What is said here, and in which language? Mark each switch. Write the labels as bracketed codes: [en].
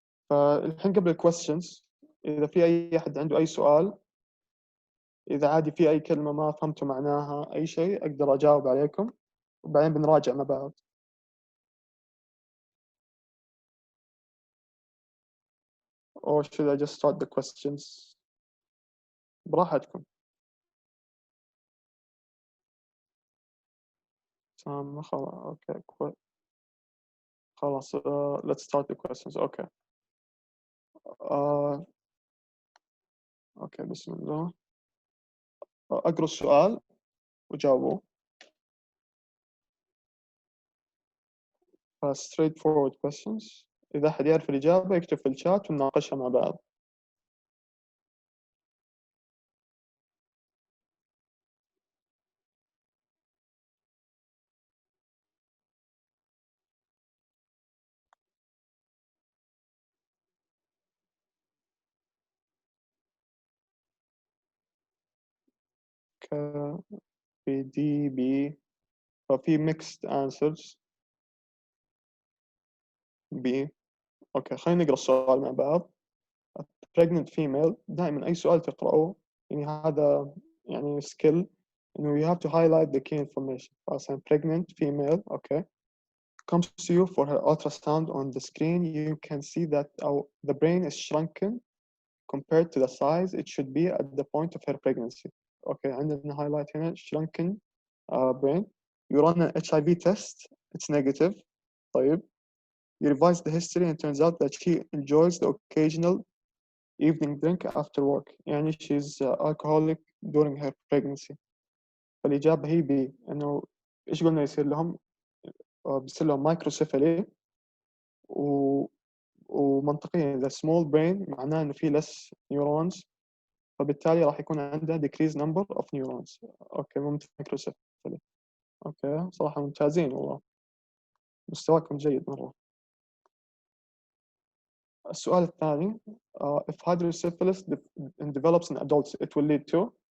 [ar] فالحين قبل الكويستشنز إذا في أي أحد عنده أي سؤال، إذا عادي في أي كلمة ما فهمتوا معناها أي شيء أقدر أجاوب عليكم وبعدين بنراجع مع بعض. [en] Or should I just start the questions؟ [ar] براحتكم. تمام خلاص أوكي خلاص [en] let's start the questions. Okay. [ar] اوكي بسم الله. اقرا السؤال وجاوبوا. [en] straight forward questions. [ar] اذا حد يعرف الاجابه يكتب في الشات ونناقشها مع بعض. ك بي دي بي ففي mixed answers. بي. اوكي خلينا نقرا السؤال مع بعض. [en] pregnant female. [ar] دائما اي سؤال تقرأه يعني هذا يعني skill انه [en] you have to highlight the key information. مثلا pregnant female okay comes to you for her ultrasound. On the screen you can see that the brain is shrunken compared to the size it should be at the point of her pregnancy. Okay [ar] عندنا [en] highlight هنا shrunken brain. You run an HIV test, it's negative. [ar] طيب [en] you revise the history and it turns out that she enjoys the occasional evening drink after work. [ar] يعني [en] she's alcoholic during her pregnancy. [ar] فالإجابة هي B. إنه إيش قلنا يصير لهم؟ بيصير لهم microcephaly ومنطقيا [en] the small brain [ar] معناه إنه في [en] less neurons [ar] فبالتالي راح يكون عنده [en] decreased number of neurons. [ar] أوكي ممتاز microcephaly. أوكي صراحة ممتازين والله مستواكم جيد مرة. السؤال الثاني [en] if hydrocephalus develops in adults it will lead to.